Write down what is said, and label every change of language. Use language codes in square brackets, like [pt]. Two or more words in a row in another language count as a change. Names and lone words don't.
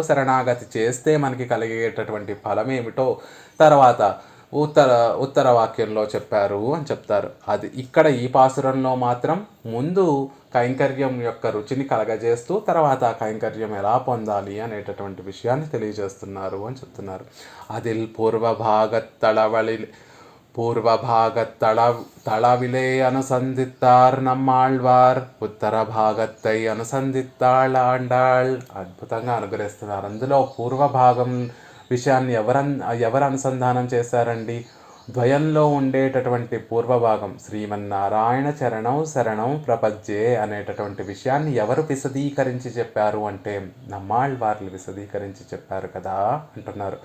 [te] శరణాగతి చేస్తే మనకి కలిగేటటువంటి ఫలం ఏమిటో తర్వాత ఉత్తర వాక్యంలో చెప్పారు అని చెప్తారు. అది ఇక్కడ ఈ పాసురంలో మాత్రం ముందు కైంకర్యం యొక్క రుచిని కలగజేస్తూ తర్వాత ఆ కైంకర్యం ఎలా పొందాలి అనేటటువంటి విషయాన్ని తెలియజేస్తున్నారు అని చెప్తున్నారు. [ta] அதில் பூர்வபாகத்தளவிலே அனுசந்தித்தார் நம்மாழ்வார், உத்தர பாகத்தை அனுசந்தித்தாள் ஆண்டாள். [te] అద్భుతంగా అనుగ్రహిస్తున్నారు. అందులో పూర్వభాగం విషయాన్ని ఎవరు అనుసంధానం చేశారండి? ద్వయంలో ఉండేటటువంటి పూర్వభాగం [sa] శ్రీమన్నారాయణ శరణం ప్రపంచే [te] అనేటటువంటి విషయాన్ని ఎవరు విశదీకరించి చెప్పారు అంటే నమ్మాళ్వార్లు విశదీకరించి చెప్పారు కదా అంటున్నారు.